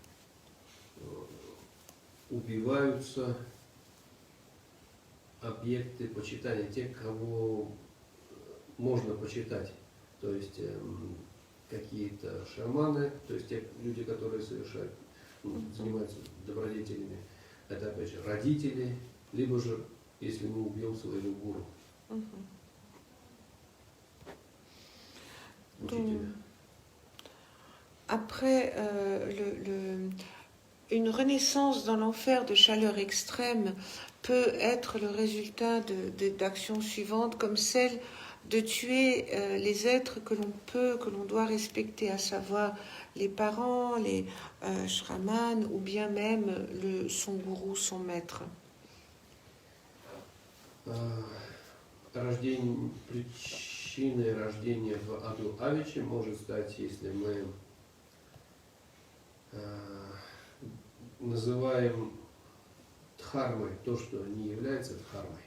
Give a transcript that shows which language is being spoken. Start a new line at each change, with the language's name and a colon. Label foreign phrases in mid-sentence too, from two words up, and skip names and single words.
Russian: убиваются объекты почитания, те, кого можно почитать, то есть какие-то шаманы, то есть те люди, которые совершают, занимаются добродетелями, это опять же родители, либо же, если мы убьем своего гуру.
French: Donc, après, une renaissance dans l'enfer de chaleur extrême peut être le résultat d'actions suivantes comme celle de tuer les êtres que l'on doit respecter, à savoir les parents, les shramans ou bien même son gourou, son maître.
Russian: Причиной рождения в аду авичи может стать, если мы называем дхармой то, что не является дхармой.